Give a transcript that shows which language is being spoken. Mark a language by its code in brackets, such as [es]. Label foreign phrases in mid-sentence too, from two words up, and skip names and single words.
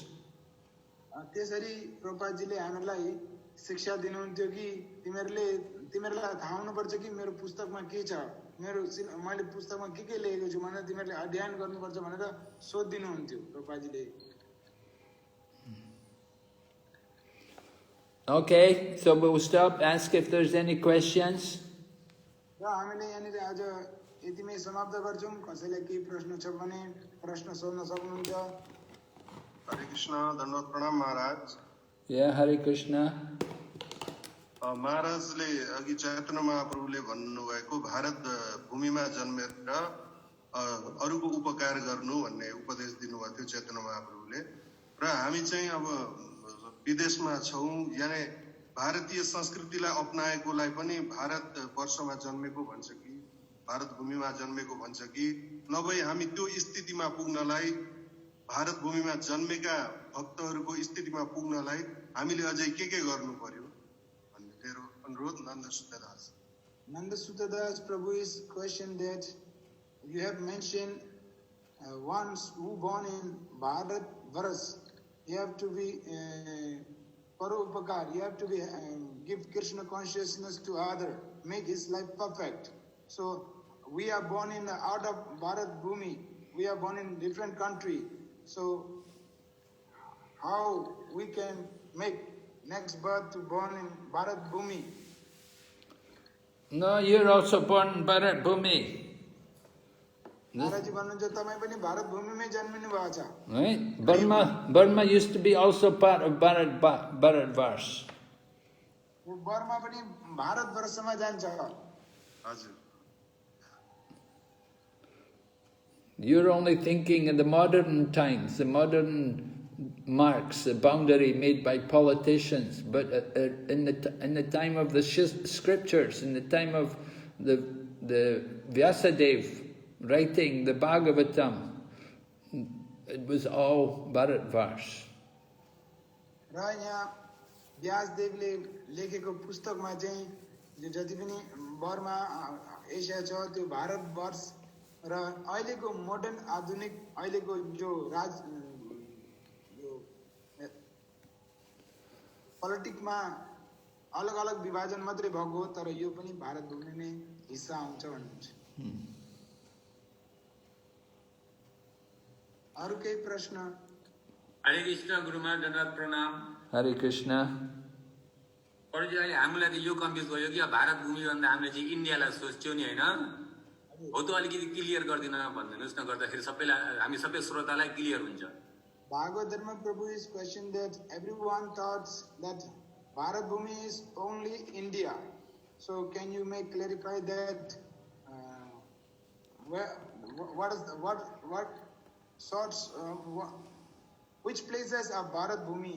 [ne] त्यसरी प्रभुपादजीले हामीलाई शिक्षा दिनुहुन्थ्यो कि तिमीहरूलाई थाहा हुनुपर्छ कि मेरो पुस्तकमा के छ, मैले पुस्तकमा के लेखेको छु भनेर तिमीहरूले अध्ययन गर्नुपर्छ भनेर सोधिदिनुहुन्थ्यो प्रभुपादजीले। [en] Okay, so we'll stop, ask if there's any questions. [ne] र हामीले यहाँनिर आज यतिमै समाप्त गर्छौँ। कसैलाई केही प्रश्न छ भने प्रश्न सोध्न सक्नुहुन्छ। हरे कृष्ण, दण्डवत प्रणाम महाराज। [en] Yeah, Hare Krishna. [ne] महाराजले अघि चैतन्य महाप्रभुले भन्नुभएको भारत भूमिमा जन्मेर अरूको उपकार गर्नु भन्ने उपदेश दिनुभएको थियो चैतन्य महाप्रभुले। र हामी चाहिँ अब विदेशमा छौँ, यानी भारतीय संस्कृतिलाई अपनाएकोलाई पनि भारत वर्षमा जन्मेको भन्छ कि भारत भूमिमा जन्मेको भन्छ कि नभए हामी त्यो स्थितिमा पुग्नलाई, भारत भूमिमा जन्मेका भक्तहरूको स्थितिमा पुग्नलाई हामीले अझै के गर्नु पर्यो भन्ने मेरो अनुरोध। [en] Nanda Sutadas Prabhu's question that you have mentioned ones who born in Bharat Varas, you have to be Parupakar, you have to be give Krishna consciousness to other, make his life perfect. So we are born in out of Bharat Bhumi, we are born in different country. So how we can make next birth to born in Bharat Bhumi? No, you're also born in Bharat Bhumi. [ne] महाराजी भन्नुहुन्छ तपाई पनि भारत भूमिमै जन्मिनु भएको छ। [en] Right? Burma used to be also part of Bharatvarsh. [ne] बर्मा पनि भारत वर्षमा जान्छ। हजुर। [en] You're only thinking in the modern times, the modern marks, the boundary made by politicians, but in the time of the scriptures, in the time of the Vyasadeva writing the Bhagavatam, it was all Bharatvarsh. [ne] र यहाँ व्यासदेवले लेखेको पुस्तकमा चाहिँ जो जति पनि बर्मा एसिया छ त्यो भारतवर्ष र अहिलेको मोडर्न आधुनिक अहिलेको जो पोलिटिक्समा अलग अलग विभाजन मात्रै भएको हो तर यो पनि भारत भूमि नै हिस्सा हुन्छ भन्नुहुन्छ। अरु केही प्रश्न? हरे कृष्ण गुरुमा धन्यवाद प्रणाम। [en] Hare Krishna. [ne] अरूजी अहिले हामीलाई त यो कन्फ्युज भयो कि भारत भूमि भन्दा हामीले चाहिँ इन्डियालाई सोच्यौँ नि होइन, हो त अलिकति क्लियर गरिदिन भनिदिनुहोस् न, गर्दाखेरि सबैलाई हामी सबै श्रोतालाई क्लियर हुन्छ। [en] Bhagavad Dharma Prabhu is questioned that everyone thought that Bharat Bhumi is only India. So can you make clarify that what sorts which places are Bharat Bhumi?